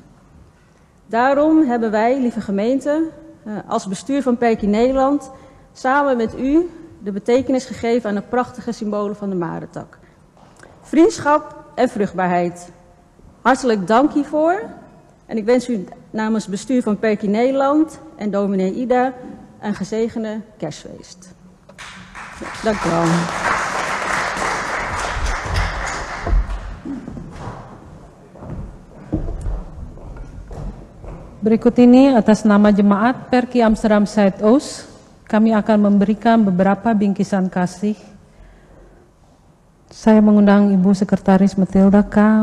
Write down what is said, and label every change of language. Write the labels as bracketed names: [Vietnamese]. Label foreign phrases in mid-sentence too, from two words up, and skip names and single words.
[Dutch] Daarom hebben wij, lieve gemeente, als bestuur van Perkie Nederland samen met u de betekenis gegeven aan de prachtige symbolen van de marentak. Vriendschap en vruchtbaarheid. Hartelijk dank hiervoor. En ik wens u namens het bestuur van Perkie Nederland en dominee Ida een gezegende kerstfeest. Dank u wel. [Indonesian] Berikut ini atas nama Jemaat Perkie Amsterdam Zuidoost, kami akan memberikan beberapa bingkisan kasih. Saya mengundang Ibu Sekretaris Matilda K.